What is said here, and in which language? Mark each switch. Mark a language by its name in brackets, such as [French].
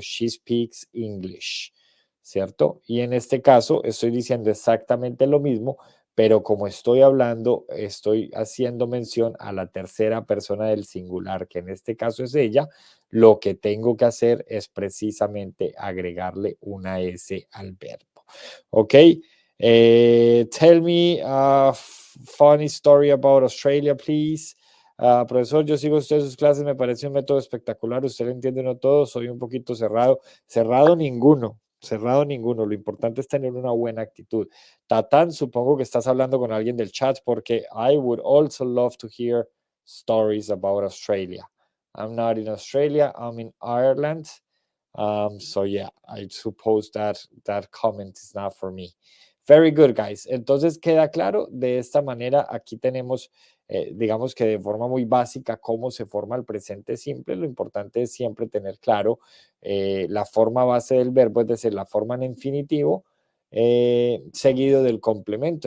[English] She speaks English, [Spanish] ¿cierto? Y en este caso estoy diciendo exactamente lo mismo, pero como estoy hablando, estoy haciendo mención a la tercera persona del singular, que en este caso es ella, lo que tengo que hacer es precisamente agregarle una S al verbo. ¿Ok? [English] Tell me a funny story about Australia, please. [Spanish] Profesor, yo sigo usted sus clases, me parece un método espectacular. Usted lo entiende no todo, soy un poquito cerrado. Cerrado ninguno, cerrado ninguno. Lo importante es tener una buena actitud. Tatán, supongo que estás hablando con alguien del chat porque [English] I would also love to hear stories about Australia. I'm not in Australia, I'm in Ireland. So yeah, I suppose that comment is not for me. Very good, guys. [Spanish] Entonces queda claro, de esta manera aquí tenemos, digamos que de forma muy básica, cómo se forma el presente simple. Lo importante es siempre tener claro la forma base del verbo, es decir, la forma en infinitivo, seguido del complemento.